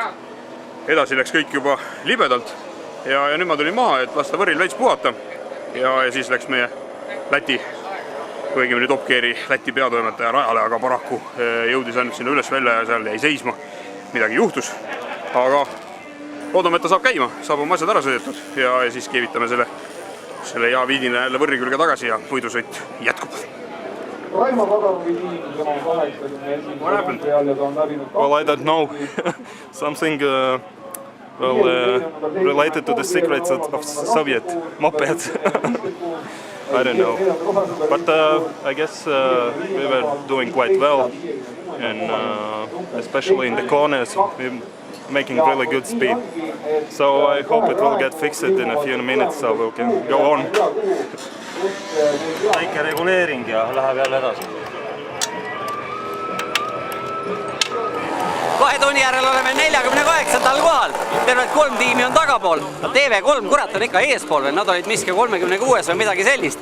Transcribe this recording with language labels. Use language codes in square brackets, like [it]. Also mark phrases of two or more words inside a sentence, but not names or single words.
[et] Edasi läks kõik juba libedalt ja nüüd ma tulin maha, et lasta võrril veits puhata ja siis läks meie Läti, õigemini Top Geari Läti peatoimetaja rajale, aga paraku jõudis ainult sinna üles välja ja seal jäi seisma. Midagi juhtus, aga loodame, et ta saab käima, saab oma asjad ära sõidetud ja siis keevitame selle ja viidine jälle võrri külge tagasi ja võidusõit jätkub. Raimo Pagarovi tiim, tema on 81 peal ja ta on läbinud... [en] Well, I don't know. Something related to the secrets of Soviet moped. I don't know. But I guess we were doing quite well. And especially in the corners, we're making really good speed. So I hope it will get fixed in a few minutes so we can go on. [et] Väike reguleering ja läheb jälle edasi. 2 tunni järel oleme 48. kohal. Tervelt 3 tiimi on tagapool. TV3 kurat on ikka eespool veel, nad olid miski 36 või midagi sellist.